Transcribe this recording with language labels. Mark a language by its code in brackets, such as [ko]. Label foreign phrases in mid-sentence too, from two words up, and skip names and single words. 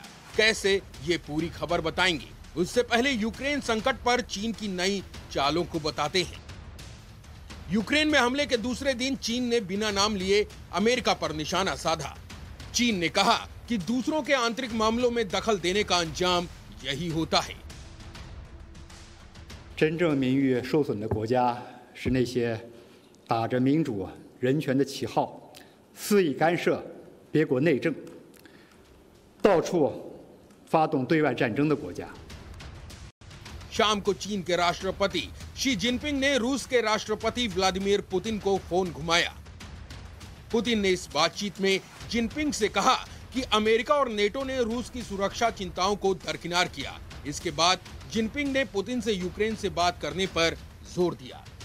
[hi] कैसे, ये पूरी खबर बताएंगे। उससे पहले यूक्रेन संकट पर चीन की नई चालों को बताते हैं। यूक्रेन में हमले के दूसरे दिन चीन ने बिना नाम लिए अमेरिका पर निशाना साधा। चीन ने कहा कि दूसरों के आंतरिक मामलों में दखल देने का अंजाम यही होता है। [zh] 真正名誉受损的国家是那些打着民主人权的旗号，肆意干涉别国内政，到处发动对外战争的国家。 [hi] शाम को चीन के राष्ट्रपति शी जिनपिंग ने रूस के राष्ट्रपति व्लादिमीर पुतिन को फोन घुमाया। पुतिन ने इस बातचीत में जिनपिंग से कहा कि अमेरिका और नेटो ने रूस की सुरक्षा चिंताओं को दरकिनार किया। इसके बाद जिनपिंग ने पुतिन से यूक्रेन से बात करने पर जोर दिया।